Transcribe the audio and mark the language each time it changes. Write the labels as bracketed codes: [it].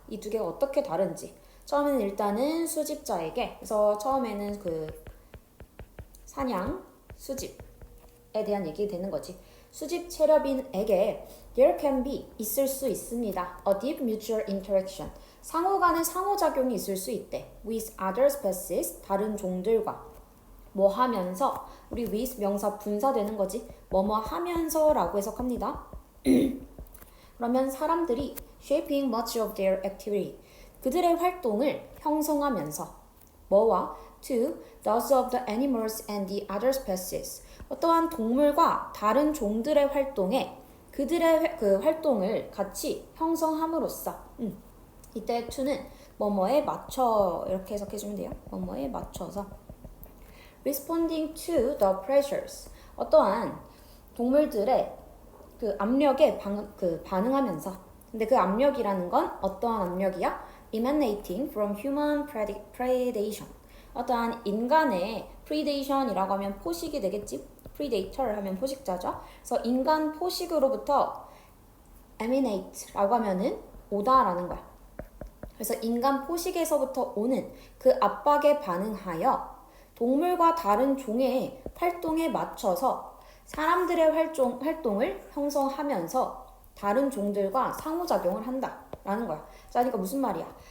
[ko] 이 두 개가 어떻게 다른지. 처음에는 일단은 수집자에게, 그래서 처음에는 그 사냥, 수집에 대한 얘기 되는 거지. 수집 체렵인에게 [en] there can be, [ko] 있을 수 있습니다. [en] A deep mutual interaction. [ko] 상호 간의 상호작용이 있을 수 있대. [en] with other species, [ko] 다른 종들과. 뭐 하면서, 우리 with 명사 분사되는 거지. 뭐뭐 하면서라고 해석합니다. 그러면 사람들이 [en] shaping much of their activity. [ko] 그들의 활동을 형성하면서 뭐와 [en] to those of the animals and the other species. [ko] 어떠한 동물과 다른 종들의 활동에 그들의 그 활동을 같이 형성함으로써 이때 to는 뭐뭐에 맞춰 이렇게 해석해주면 돼요. 뭐뭐에 맞춰서 [en] responding to the pressures. [ko] 어떠한 동물들의 그 압력에 반응하면서 근데 그 압력이라는 건 어떠한 압력이야? [en] emanating from human predation. [ko] 어떠한 인간의 predation이라고 하면 포식이 되겠지? predator 하면 포식자죠. 그래서 인간 포식으로부터 emanate라고 하면은 오다라는 거야. 그래서 인간 포식에서부터 오는 그 압박에 반응하여 동물과 다른 종의 활동에 맞춰서 사람들의 활동을 형성하면서 다른 종들과 상호작용을 한다라는 거야. 자, 그러니까 무슨 말이야?